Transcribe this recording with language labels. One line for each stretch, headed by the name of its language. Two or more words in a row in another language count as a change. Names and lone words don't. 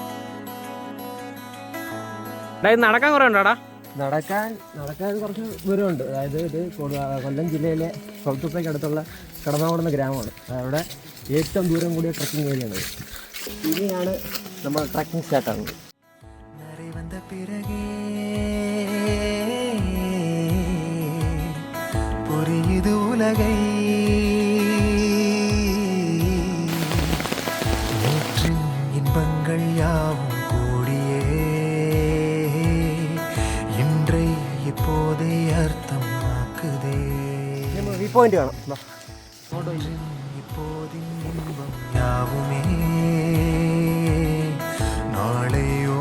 Malayalam: എടാ ഇത് നടക്കാൻ കുറേ ഉണ്ടോടാ? നടക്കാൻ കുറച്ച് ദൂരമുണ്ട്. അതായത് ഇത് കൊല്ലം ജില്ലയിലെ സൗത്തുപ്പയ്ക്ക് അടുത്തുള്ള കടന്നാകുളം എന്ന ഗ്രാമമാണ്. അവിടെ ഏറ്റവും ദൂരം കൂടിയ ട്രക്കിംഗ് ഏരിയയാണ്. ഇനിയാണ് നമ്മൾ ട്രക്കിംഗ് സ്റ്റാർട്ടാകുന്നത്.
Tamil: புரியுது உலகை நேற்றின் இன்பங்கள் யாவும் கூடியே இன்றை இப்போதே அர்த்தமாக்குதே.
Malayalam: ഈ പോയിന്റ് കാണാം.
Tamil: இப்போதின் இன்பம் யாவுமே நாளை